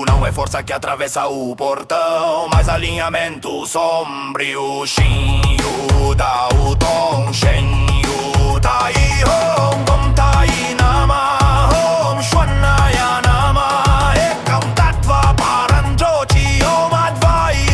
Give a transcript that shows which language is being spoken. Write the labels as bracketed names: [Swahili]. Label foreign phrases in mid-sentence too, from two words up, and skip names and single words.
[Portuguese] Não é força que atravessa o portão, mas alinhamento sombrio. [Sanskrit] Shin Yu [Portuguese] dá o tom, [Sanskrit] Shen Yu Tai Hong Gom Tai Nama Hom Shwan Naya Nama Ekam Tattva Paranjochi Om Adva